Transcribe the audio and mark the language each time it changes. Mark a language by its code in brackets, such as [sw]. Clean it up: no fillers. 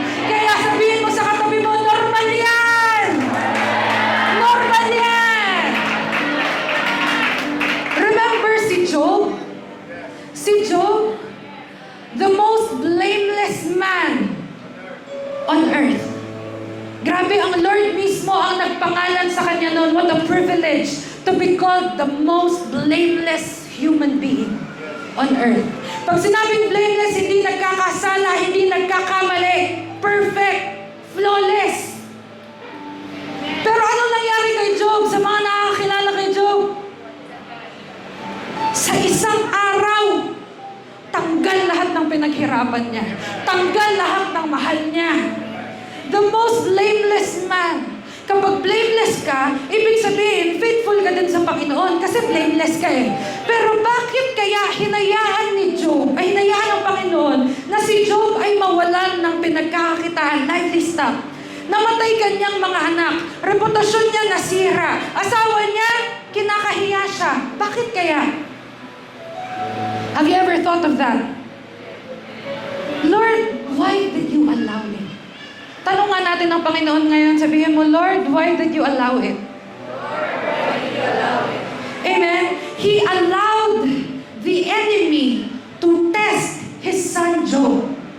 [tl] Kaya sabihin mo sa katabi mo, normal yan! Normal yan! [en] Remember si Job? Si Job, the most blameless man on earth. [tl] Grabe, ang Lord mismo ang nagpangalan sa kanya noon. [en] What a privilege to be called the most blameless human being on earth. [tl] Pag sinabing blameless, hindi nagkakasala, hindi nagkakamali. [en] Perfect, flawless. [tl] Pero ano nangyari kay Job? Sa mga nakakilala kay Job? Sa isang araw, tanggal lahat ng pinaghirapan niya. Tanggal lahat ng mahal niya. [en] The most blameless man. [tl] Kapag blameless ka, ibig sabihin, faithful ka din sa Panginoon kasi blameless ka eh. Pero bakit kaya hinayaan ni Job, ay hinayaan ng Panginoon na si Job ay mawalan ng pinagkakakitaan, livestock? Namatay kanyang mga anak, reputasyon niya nasira, asawa niya, kinakahiya siya. Bakit kaya? [en] Have you ever thought of that? Lord, why did you allow it? [tl] Tanong nga natin ng Panginoon ngayon, sabihin mo, [en] Lord, why did you allow it? Amen? He allowed the enemy to test his son Job.